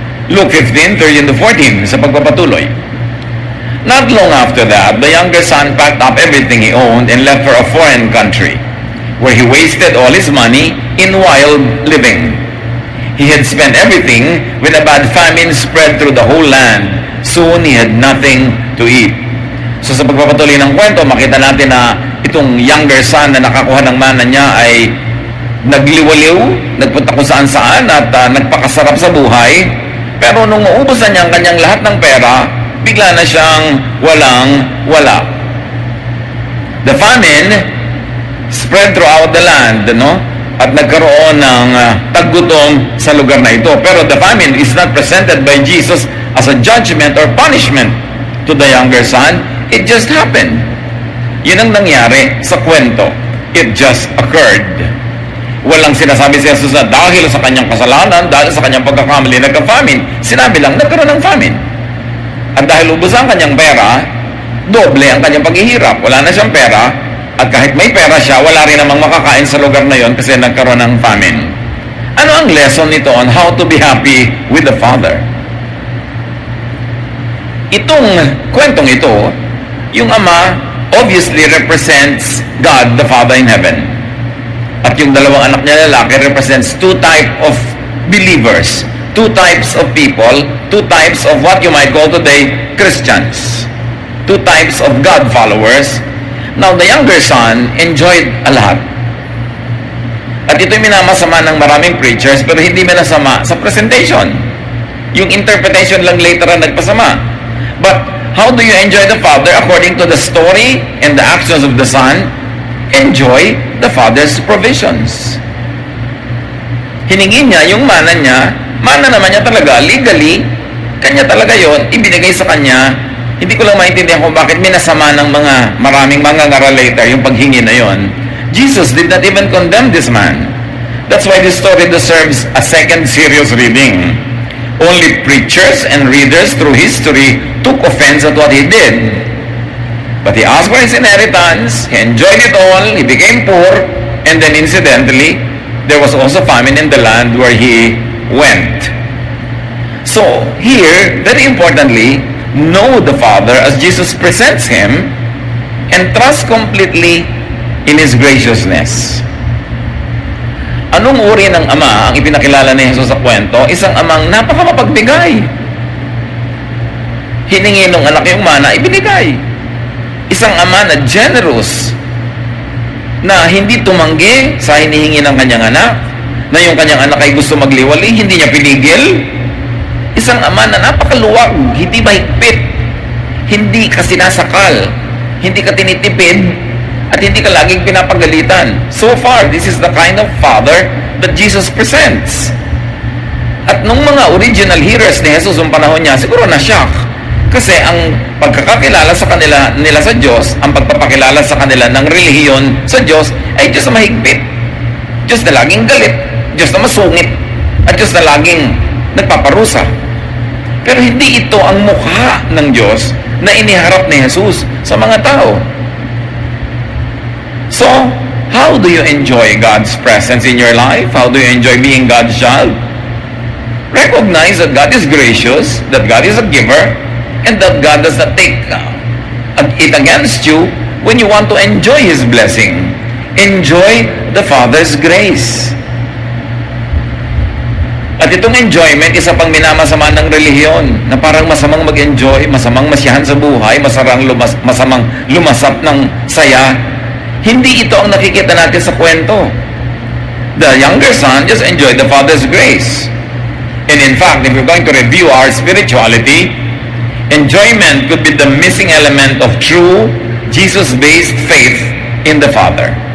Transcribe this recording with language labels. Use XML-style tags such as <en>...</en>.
<en>Luke 15:13-14</en> <tl>sa pagpapatuloy.</tl> <en>Not long after that, the younger son packed up everything he owned and left for a foreign country, where he wasted all his money in wild living. He had spent everything when a bad famine spread through the whole land. Soon he had nothing to eat.</en> <tl>So sa pagpapatuloy ng kwento, makita natin na itong younger son na nakakuha ng mana niya ay nagliwaliw, nagpunta kung saan-saan at nagpakasarap sa buhay. Pero nung maubos na niya ang kanyang lahat ng pera, bigla na siyang walang-wala.</tl> <en>The famine spread throughout the land, no?</en> <tl>At nagkaroon ng taggutom sa lugar na ito.</tl> <en>Pero the famine is not presented by Jesus as a judgment or punishment to the younger son. It just happened.</en> <tl>Yun ang nangyari sa kwento.</tl> <en>It just occurred.</en> <tl>Walang sinasabi si Jesus na dahil sa kanyang kasalanan, dahil sa kanyang pagkakamali, nagka-famine. Sinabi lang, nagkaroon ng famine. At dahil ubos ang kanyang pera, doble ang kanyang paghihirap. Wala na siyang pera, at kahit may pera siya, wala rin namang makakain sa lugar na yon kasi nagkaroon ng famine. Ano ang</tl> <en>lesson nito on how to be happy with the Father?</en> <tl>Itong kwentong ito, yung Ama</tl> <en>obviously represents God the Father in heaven.</en> <tl>At yung dalawang anak niya lalaki</tl> <en>represents two types of believers, two types of people, two types of what you might call today Christians, two types of God followers. Now, the younger son enjoyed a lot.</en> <tl>At ito'y minamasama ng maraming preachers, pero hindi minasama sa presentation. Yung interpretation lang later ang nagpasama.</tl> <en>But how do you enjoy the Father according to the story and the actions of the Son? Enjoy the Father's provisions.</en> <tl>Hiningi niya yung mana niya, mana naman niya talaga, legally, kanya talaga yon, ibinigay sa kanya. Hindi ko lang maintindihan kung bakit minasama ng maraming mga ngaral later yung paghingi na yon.</tl> <en>Jesus did not even condemn this man. That's why this story deserves a second serious reading. Only preachers and readers through history took offense at what he did. But he asked for his inheritance, he enjoyed it all, he became poor, and then incidentally, there was also famine in the land where he went. So, here, very importantly, know the Father as Jesus presents him and trust completely in His graciousness.</en> <tl>Anong uri ng Ama ang ipinakilala ni Jesus sa kwento? Isang amang napakamapagbigay. Hiningi ng anak yung mana, ibinigay. Isang ama na generous, na hindi tumanggi sa hinihingi ng kanyang anak, na yung kanyang anak ay gusto magliwali, hindi niya pinigil. Isang ama na napakaluwag, hindi mahigpit, hindi ka sinasakal, hindi ka tinitipid, at hindi ka laging pinapagalitan.</tl> <en>So far, this is the kind of Father that Jesus presents.</en> <tl>At nung mga original hearers ni Jesus yung panahon niya, siguro na-shock. Kasi ang pagkakakilala sa kanila nila sa Diyos, ang pagpapakilala sa kanila ng relihiyon sa Diyos, ay Diyos na mahigpit. Diyos na laging galit. Diyos na masungit. At Diyos na laging nagpaparusa. Pero hindi ito ang mukha ng Diyos na iniharap ni Jesus sa mga tao.</tl> <en>So, how do you enjoy God's presence in your life? How do you enjoy being God's child? Recognize that God is gracious, that God is a giver, and that God does not take it against you when you want to enjoy His blessing. Enjoy the Father's grace.</en> <tl>At itong enjoyment, isa pang minamasama ng relihiyon, na parang masamang mag-enjoy, masamang masiyahan sa buhay, masamang lumasap ng saya. Hindi ito ang nakikita natin sa kwento.</tl> <en>The younger son just enjoyed the Father's grace. And in fact, if we're going to review our spirituality, enjoyment could be the missing element of true Jesus-based faith in the Father.</en>